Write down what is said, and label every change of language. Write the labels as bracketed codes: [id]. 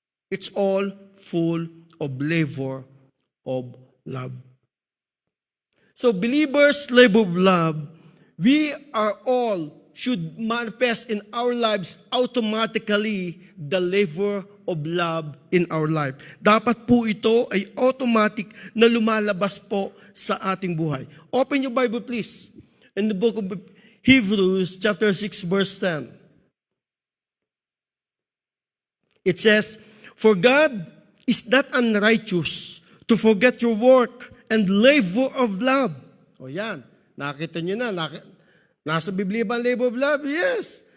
[en] It's all full of labor of love. So believers' labor of love, we are all should manifest in our lives automatically the labor of love in our life. [tl] Dapat po ito ay automatic na lumalabas po sa ating buhay. [en] Open your Bible please. In the book of Hebrews chapter 6 verse 10. It says, "For God is not unrighteous to forget your work and labor of love." [tl] O yan, nakita nyo na. Nasa Biblia ba ang labor of love? Yes.